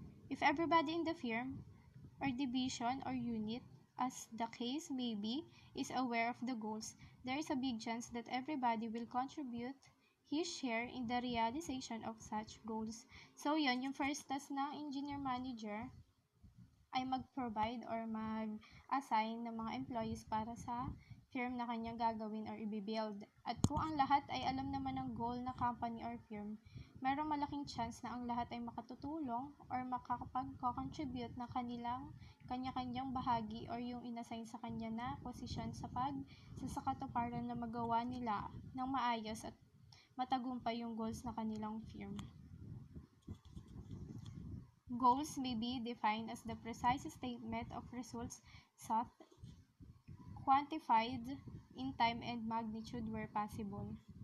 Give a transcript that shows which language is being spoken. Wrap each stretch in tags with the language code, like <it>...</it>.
<en>If everybody in the firm or division or unit, as the case may be, is aware of the goals, there is a big chance that everybody will contribute his share in the realization of such goals.</en> <tl>So, yun, yung first task ng engineer manager ay mag-provide or mag-assign ng mga employees para sa firm na kanyang gagawin or i-build. At kung ang lahat ay alam naman ng goal na company or firm, mayroong malaking chance na ang lahat ay makatutulong or makakapag-contribute ng kanya-kanyang bahagi or yung inassign sa kanya na posisyon sa katuparan na magawa nila ng maayos at matagumpay yung goals na kanilang firm.</tl> <en>Goals may be defined as the precise statement of results sought, quantified in time and magnitude where possible.</en>